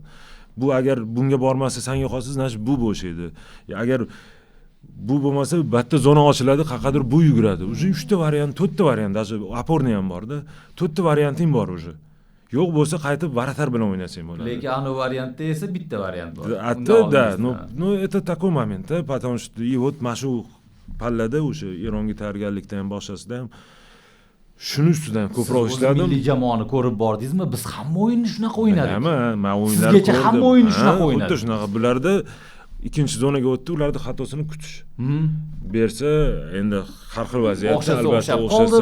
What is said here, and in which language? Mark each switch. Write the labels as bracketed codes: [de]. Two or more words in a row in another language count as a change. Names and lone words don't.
[uz] Bu agar bunga bormasa, senga qolsa, значит bu bo'shaydi. Agar bu bo'lmasa, batta zona ochiladi, qaqadir bu yuguradi. Уже 3 ta variant, 4 ta variant, даже oporni ham bor-da. 4 ta varianting bor уже. Yo'q bo'lsa, qaytib varatar bilan o'ynasang bo'ladi. Lekin anu variantda esa bitta variant bor. [ru] Да, ну это такой момент, потому что и вот [uz] mashu pallada o'sha Eronga tayyorgarlikdan ham boshlasida ham shuni ustidan ko'proq ishladim. Milliy jamoani ko'rib bordingizmi? Biz hamma o'yinni shunaqa o'ynadik. Men o'yinlarni Sizgacha hamma o'yinni shunaqa o'ynadik. Xuddi shunaqa. Bularda ikkinchi zonaga o'tdi, ularning xatosini kutish. Bersa, endi har xil vaziyatda albatta o'xshasa,